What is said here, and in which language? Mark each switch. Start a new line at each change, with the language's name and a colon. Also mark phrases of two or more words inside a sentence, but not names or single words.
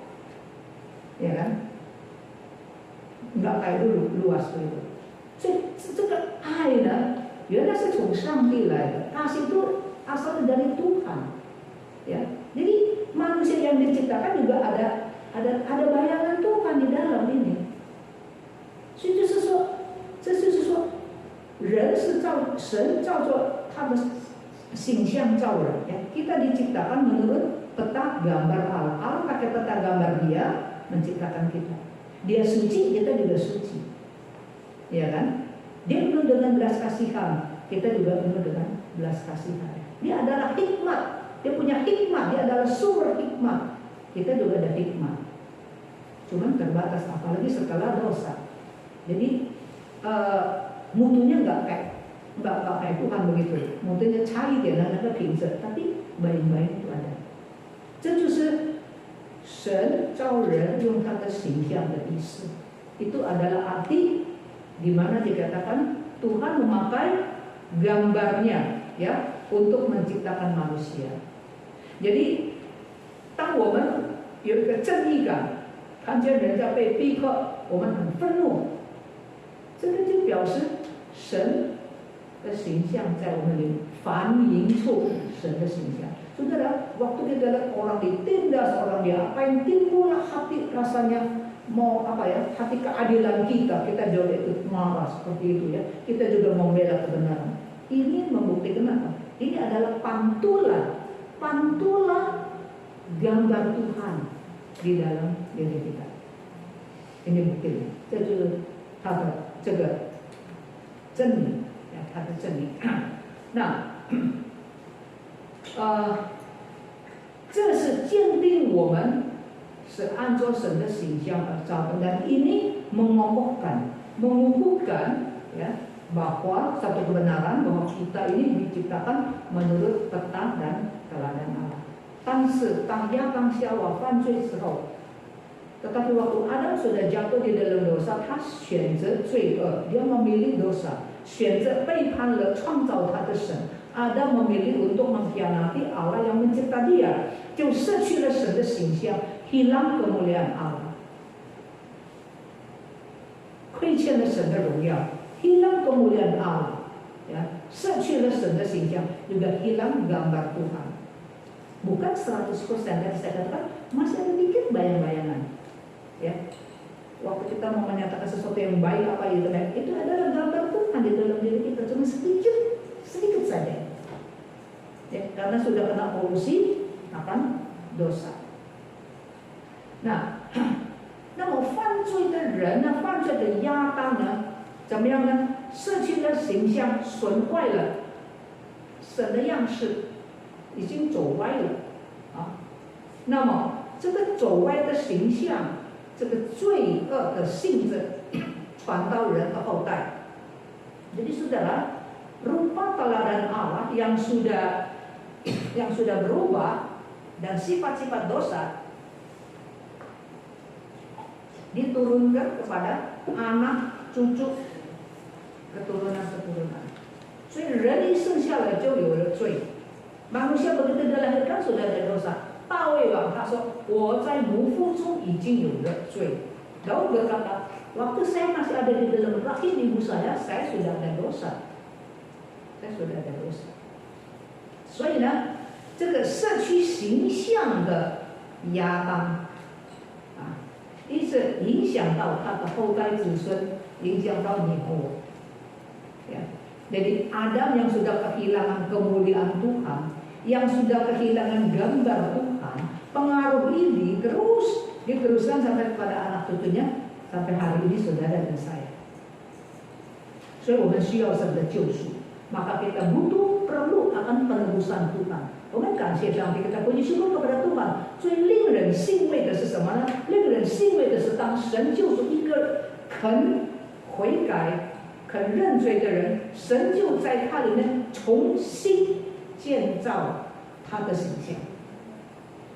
Indonesian: Ya kan? Enggak kayak dulu luas begitu.
Chinese: 这个爱呢，原来是从上帝来的，
Indonesian: kasih itu asalnya dari Tuhan. Ya, jadi manusia yang diciptakan juga ada bayangan Tuhan di dalam ini.
Chinese: 所以就是说，这就是说，人是神照着他的形象造人.
Indonesian: Ya, kita diciptakan menurut peta gambar Allah. Allah pakai peta gambar Dia menciptakan kita. Dia suci, kita juga suci. Ya kan? Dia penuh dengan belas kasihan, kita juga penuh dengan belas kasihan. Dia adalah hikmat, dia punya hikmat, dia adalah sumber hikmat. Kita juga ada hikmat, cuman terbatas, apalagi setelah dosa. Jadi mutunya nggak kayak Tuhan begitu, mutunya cair dia dan ada pincer, tapi baik-baik itu ada.
Chinese: 这就是神造人用他的形象的意思.
Indonesian: Itu adalah arti di mana dikatakan Tuhan memakai gambarnya ya untuk menciptakan manusia. Jadi,
Chinese: 当我们有一个正义感，看见人家被逼迫，我们很愤怒，这个就表示神的形象在我们里反映出神的形象.
Indonesian: Saudara, waktu kita lihat orang ditindas, orang diapain, timbullah hati rasanya mau apa ya, hati keadilan kita juga ikut marah seperti itu ya. Kita juga membela kebenaran. Ini membuktikan apa? Ini adalah pantulan gambar Tuhan di dalam diri kita. Ini buktinya.
Chinese: 这就是它的这个真理，它的真理。那这是鉴定我们是按照神的形象而造的,
Indonesian: dan ini mengukuhkan ya bahwa satu kebenaran bahwa kita ini diciptakan menurut peta dan teladan Allah.
Chinese: 但是当亚当夏娃犯罪之后,
Indonesian: tetapi waktu Adam sudah jatuh di dalam dosa,
Chinese: 他选择罪恶,
Indonesian: dia memilih dosa,
Chinese: 选择背叛了创造他的神.
Indonesian: Adam memilih untuk mengkhianati Allah yang mencipta dia,
Chinese: 就失去了神的形象,
Indonesian: hilang kemuliaan Allah,
Chinese: 亏欠了神的荣耀,
Indonesian: hilang kemuliaan Allah, ya,
Chinese: 失去了神的形象,
Indonesian: juga hilang gambar Tuhan. Bukan 100%, dan saya katakan masih ada dikit bayang-bayangan. Ya, waktu kita mau menyatakan sesuatu yang baik apa itu adalah gambar Tuhan di dalam diri kita, cuma sedikit saja. Ya, karena sudah kena polusi akan dosa.
Chinese: 那么犯罪的人呢，犯罪的亚当呢，怎么样呢？失去了形象，损坏了神的样式，已经走歪了啊。那么这个走歪的形象，这个罪恶的性质传到人的后代。
Indonesian: Jadi saudara, rupa teladan Allah yang sudah berubah dan sifat-sifat dosa diturunkan kepada anak, cucu, keturunan.
Chinese: 所以人一生下来就有了罪，
Indonesian: manusia begitu dilahirkan sudah ada dosa.
Chinese: 大卫王他说，我在母腹中已经有了罪。
Indonesian: Daud berkata, waktu saya masih ada di dalam rahim ibu saya sudah ada dosa. Saya sudah ada dosa.
Chinese: 所以呢，这个社区形象的亚当啊，一直影响到他的后代子孙，影响到你和我。Ya.
Indonesian: Jadi Adam yang sudah kehilangan kemuliaan Tuhan, yang sudah kehilangan gambar Tuhan, pengaruh ini terus diteruskan sampai kepada anak cucunya, sampai hari ini saudara dan saya.
Chinese: 所以我们需要神的救赎，
Indonesian: maka kita perlu akan penebusan Tuhan.
Chinese: 我们感谢上帝，
Indonesian: kita puji syukur kepada Tuhan.
Chinese: 最令人欣慰的是什么呢？令人欣慰的是，当神救赎一个肯悔改、肯认罪的人，神就在他里面重新建造他的形象。